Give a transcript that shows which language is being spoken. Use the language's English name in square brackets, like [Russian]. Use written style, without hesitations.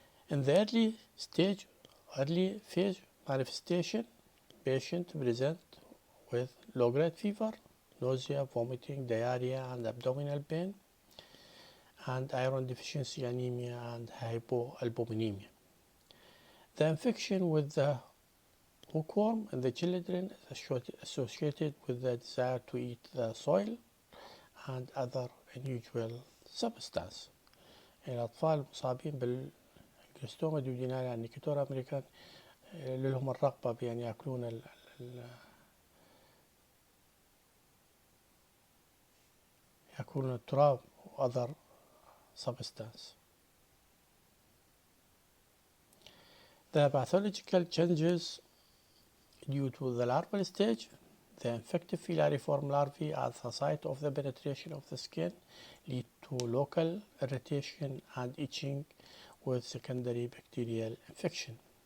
[English] In the early phase manifestation, patient present with low-grade fever, nausea, vomiting, diarrhea, and abdominal pain, and iron deficiency anemia and hypoalbuminemia. The infection with the hookworm in the children is associated with the desire to eat the soil and other unusual substance. [Arabic] الأطفال المصابين بالانجلوستوما duodenale يعني نيكاتورا أمريكان لهم الرغبة بأن يأكلون يأكلون التراب و other substance. [English] The pathological changes due to the larval stage, the infective filariform larvae at the site of the penetration of the skin lead to local irritation and itching with secondary bacterial infection.